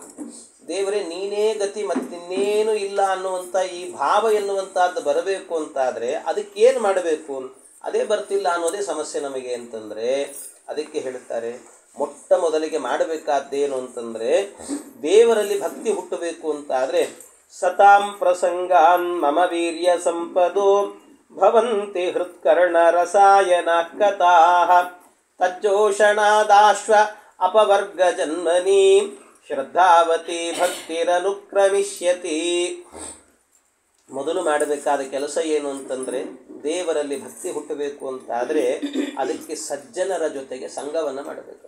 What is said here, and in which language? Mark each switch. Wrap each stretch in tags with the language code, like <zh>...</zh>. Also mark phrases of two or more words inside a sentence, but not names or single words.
<kn>ದೇವರೇ ನೀನೇ ಗತಿ ಮತ್ತಿನ್ನೇನು ಇಲ್ಲ ಅನ್ನುವಂಥ ಈ ಭಾವ ಎನ್ನುವಂಥದ್ದು ಬರಬೇಕು ಅಂತಾದರೆ ಅದಕ್ಕೇನು ಮಾಡಬೇಕು? ಅದೇ ಬರ್ತಿಲ್ಲ ಅನ್ನೋದೇ ಸಮಸ್ಯೆ ನಮಗೆ ಅಂತಂದರೆ ಅದಕ್ಕೆ ಹೇಳುತ್ತಾರೆ, ಮೊಟ್ಟ ಮೊದಲಿಗೆ ಮಾಡಬೇಕಾದ್ದೇನು ಅಂತಂದರೆ ದೇವರಲ್ಲಿ ಭಕ್ತಿ ಹುಟ್ಟಬೇಕು ಅಂತಾದರೆ</kn> <sa>ಸತಾಂ ಪ್ರಸಂಗಾನ್ ಮಮ ವೀರ್ಯ ಸಂಪದೋ ಭವಂತಿ ಹೃತ್ಕರ್ಣ ರಸಾಯನ ಕಥಾಃ ತಜ್ಜೋಷಣಾದಾಶ್ವ ಅಪವರ್ಗ ಜನ್ಮನಿ ಶ್ರದ್ಧಾವತಿ ಭಕ್ತಿರನುಕ್ರಮಿಷ್ಯತಿ.</sa> <kn>ಮೊದಲು ಮಾಡಬೇಕಾದ ಕೆಲಸ ಏನು ಅಂತಂದರೆ ದೇವರಲ್ಲಿ ಭಕ್ತಿ ಹುಟ್ಟಬೇಕು ಅಂತಾದರೆ ಅದಕ್ಕೆ ಸಜ್ಜನರ ಜೊತೆಗೆ ಸಂಘವನ್ನು ಮಾಡಬೇಕಂತೆ.</kn>